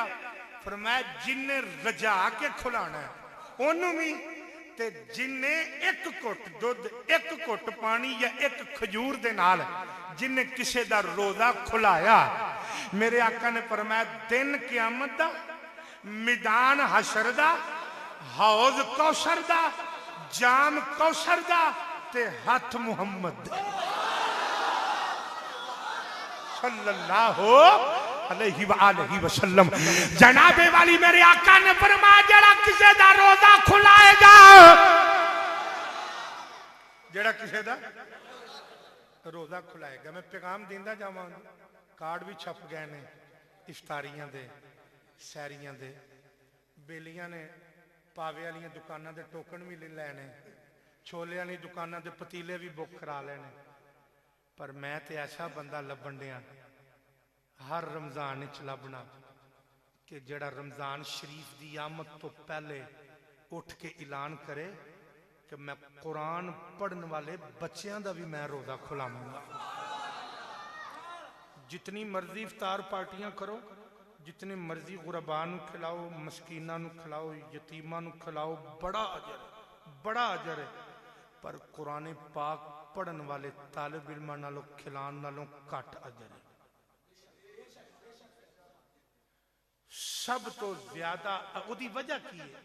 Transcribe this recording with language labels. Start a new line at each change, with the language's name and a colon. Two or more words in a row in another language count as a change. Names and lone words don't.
Punjabi: فرمایا جنے رجا کے کھلانا ہے اونوں وی تے جنے اک گھٹ دودھ اک گھٹ پانی یا اک کھجور دے نال جنے کسے دا روزہ کھلایا. میرے آقا نے فرمایا دن قیامت دا میدان حشر دا حوض کوثر دا جام کوثر دا تے ہتھ محمد
Arabic: صلى الله عليه وسلم.
Punjabi: جنابِ والی میرے آقا نے فرمایا جیہڑا کسی دا روزہ کھلائے گا, جیہڑا کسی دا روزہ کھلائے گا. میں پیغام دیندا جاواں، کارڈ وی چھپ گئے نے افطاریاں دے سحریاں دے. بیلیاں نے پاوے والی دکاناں دے ٹوکن وی لے لینے، چھولے والی دکاناں دے پتیلے وی بک کرا لینے. پر میں تو ایسا بندہ لبھن دیا ہر رمضان چ لبھنا کہ جیہڑا رمضان شریف کی آمد توں پہلے اٹھ کے اعلان کرے کہ میں
Urdu: قرآن پڑھنے والے بچوں کا بھی
Punjabi: میں روزہ کھلاواں گا. جتنی مرضی افطار پارٹیاں کرو، جتنے مرضی غرباء نوں کھلاؤ، مسکیناں نوں کھلاؤ، یتیماں نوں کھلاؤ، بڑا اجر بڑا اجر ہے. پر قرآن پاک پڑھن والے طالب علماں نالوں کھلان نالوں گھٹ اجر ہے. سب توں زیادہ اودی وجہ کی ہے?